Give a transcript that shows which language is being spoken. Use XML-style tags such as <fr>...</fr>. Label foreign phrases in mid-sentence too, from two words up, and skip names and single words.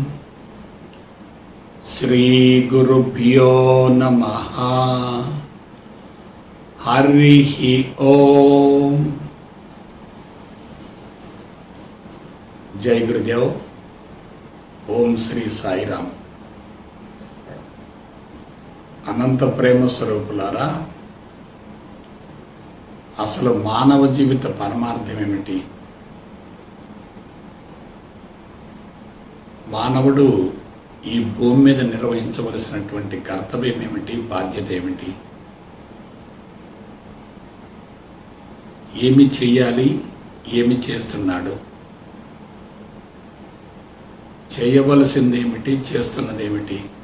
<sa>श्री गुरुभ्यो नमः। हरिः ओम। जय गुरुदेव। ओम श्री साईराम।</sa> <te>అనంత ప్రేమ స్వరూపులారా, అసలు మానవ జీవిత పరమార్థం ఏమిటి? మానవుడు ఈ భూమి మీద నిర్వహించవలసినటువంటి కర్తవ్యం ఏమిటి, బాధ్యత ఏమిటి, ఏమి చెయ్యాలి, ఏమి చేస్తున్నాడు, చేయవలసిందేమిటి, చేస్తున్నదేమిటి?</te>